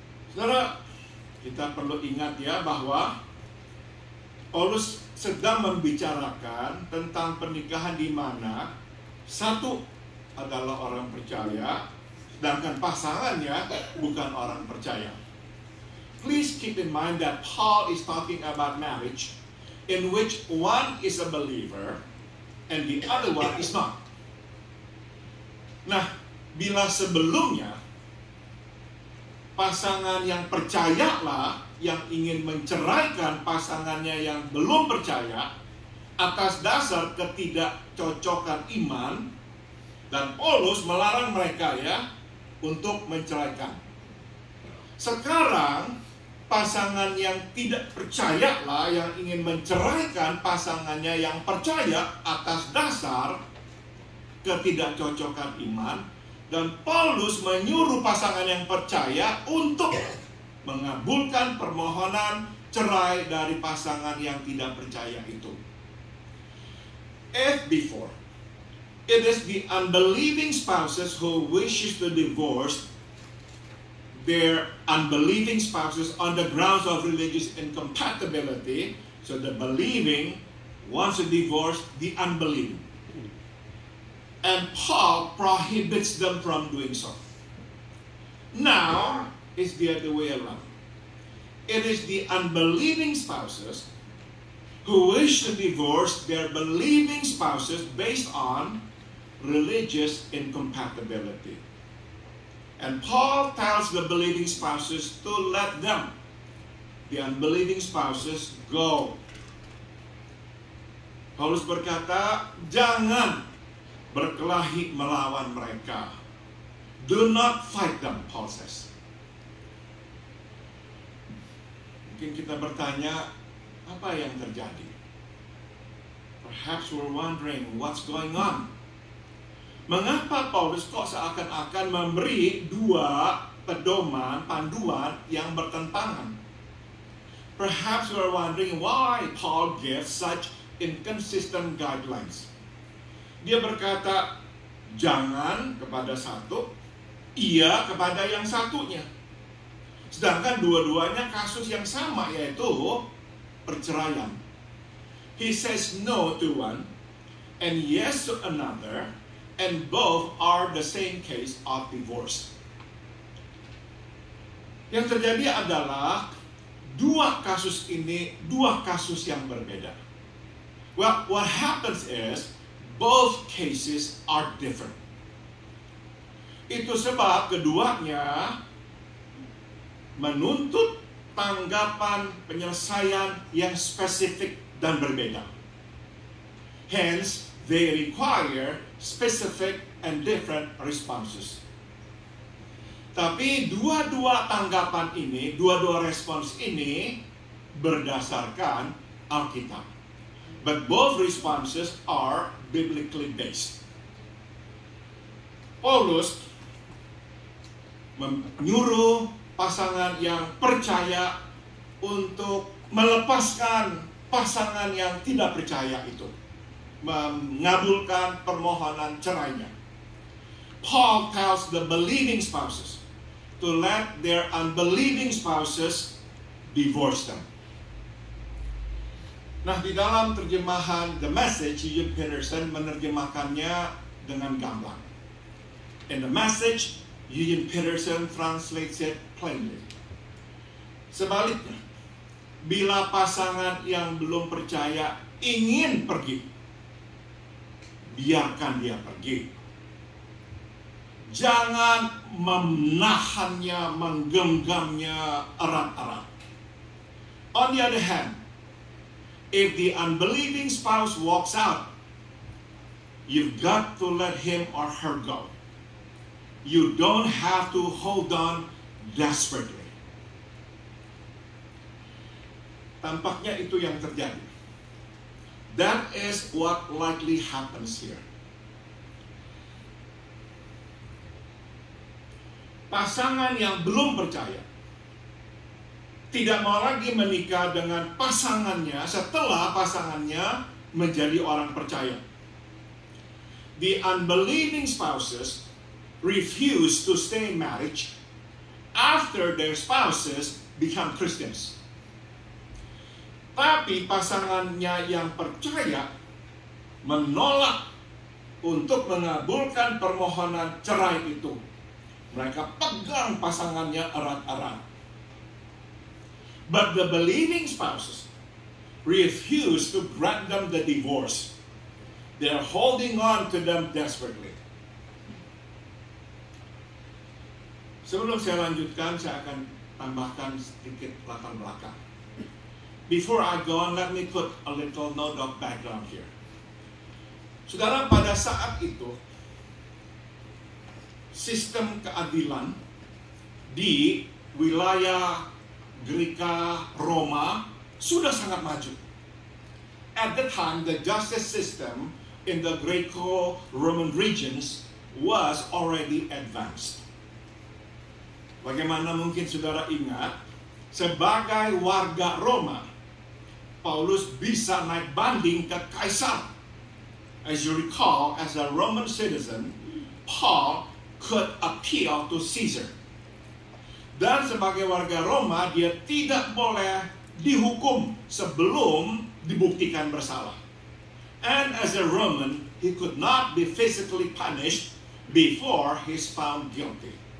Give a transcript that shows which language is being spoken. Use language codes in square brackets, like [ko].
[id] Saudara, kita perlu ingat ya bahwa Paulus sedang membicarakan tentang pernikahan di mana satu adalah orang percaya, sedangkan pasangannya bukan orang percaya. [en] Please keep in mind that Paul is talking about marriage in which one is a believer and the other one is not. [id] Nah, bila sebelumnya pasangan yang percayalah yang ingin menceraikan pasangannya yang belum percaya atas dasar ketidakcocokan iman, dan Paulus melarang mereka ya untuk menceraikan. Sekarang pasangan yang tidak percayalah yang ingin menceraikan pasangannya yang percaya atas dasar ketidakcocokan iman, dan Paulus menyuruh pasangan yang percaya untuk mengabulkan permohonan cerai dari pasangan yang tidak percaya itu. [en] If before it is the unbelieving spouses who wishes to divorce their unbelieving spouses on the grounds of religious incompatibility, so the believing wants to divorce the unbelieving, and Paul prohibits them from doing so. Now it's the other way around. It is the unbelieving spouses who wish to divorce their believing spouses based on religious incompatibility. And Paul tells the believing spouses to let them, the unbelieving spouses, go. [id] Paulus berkata, jangan berkelahi melawan mereka. [en] Do not fight them, Paul says. [id] Mungkin kita bertanya, apa yang terjadi? [en] Perhaps we're wondering what's going on. [id] Mengapa Paulus kok seakan-akan memberi dua pedoman, panduan yang bertentangan? [en] Perhaps we're wondering why Paul gives such inconsistent guidelines. [id] Dia berkata, jangan kepada satu, iya kepada yang satunya. Sedangkan dua-duanya kasus yang sama, yaitu perceraian. [en] He says no to one and yes to another, and both are the same case of divorce. [id] Yang terjadi adalah dua kasus ini, dua kasus yang berbeda. [en] Well, what happens is both cases are different. [id] Itu sebab keduanya menuntut tanggapan penyelesaian yang spesifik dan berbeda. [en] Hence, they require specific and different responses. [id] Tapi dua-dua tanggapan ini, dua-dua respons ini berdasarkan Alkitab. [en] But both responses are biblically based. [id] Paulus menyuruh pasangan yang percaya untuk melepaskan pasangan yang tidak percaya itu, mengabulkan permohonan cerainya. [en] Paul tells the believing spouses to let their unbelieving spouses divorce them. [id] Nah, di dalam terjemahan The Message, Eugene Peterson menerjemahkannya dengan gamblang. [en] In The Message, Eugene Peterson translates it plainly. [id] Sebaliknya, bila pasangan yang belum percaya ingin pergi, biarkan dia pergi. Jangan menahannya, menggenggamnya erat-erat. [en] On the other hand, if the unbelieving spouse walks out, you've got to let him or her go. You don't have to hold on desperately. [id] Tampaknya itu yang terjadi. [en] That is what likely happens here. [id] Pasangan yang belum percaya tidak mau lagi menikah dengan pasangannya setelah pasangannya menjadi orang percaya. [en] the unbelieving spouses refuse to stay in marriage after their spouses become Christians. [id] Tapi pasangannya yang percaya menolak untuk mengabulkan permohonan cerai itu. Mereka pegang pasangannya erat-erat. [en] But the believing spouses refuse to grant them the divorce. They are holding on to them desperately. [id] Sebelum saya lanjutkan, saya akan tambahkan sedikit latar belakang. [en] Before I go on, let me put a little note of background here. [id] Saudara, pada saat itu, sistem keadilan di wilayah Greka Roma sudah sangat maju. [en] At the time, the justice system in the Greco-Roman regions was already advanced. [id] Bagaimana mungkin saudara ingat, sebagai warga Roma, Paulus bisa naik banding ke Kaisar. [en] As you recall, as a Roman citizen, Paul could appeal to Caesar. [id] Dan sebagai warga Roma, dia tidak boleh dihukum sebelum dibuktikan bersalah. [en] And as a Roman, he could not be physically punished before he's found guilty.